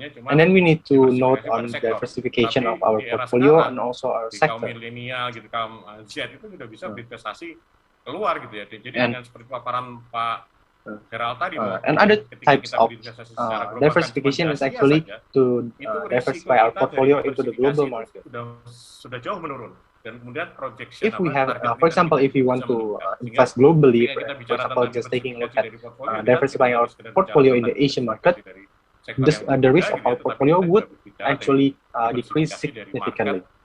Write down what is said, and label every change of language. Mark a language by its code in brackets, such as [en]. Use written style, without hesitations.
[en] And then we need to note on the diversification of our portfolio and also our sector. [id] Milenial gitu, kaum Z itu sudah bisa berinvestasi keluar gitu ya. Jadi dengan seperti paparan Pak Herald tadi, [en] and other types of diversification is actually to diversify our portfolio into the global market. [id] Sudah jauh menurun. Dan kemudian projection. [en] If we have, for example, if we want to invest globally, for example, just taking a look at diversifying our portfolio in the Asian market, the risk of our portfolio would actually decrease significantly.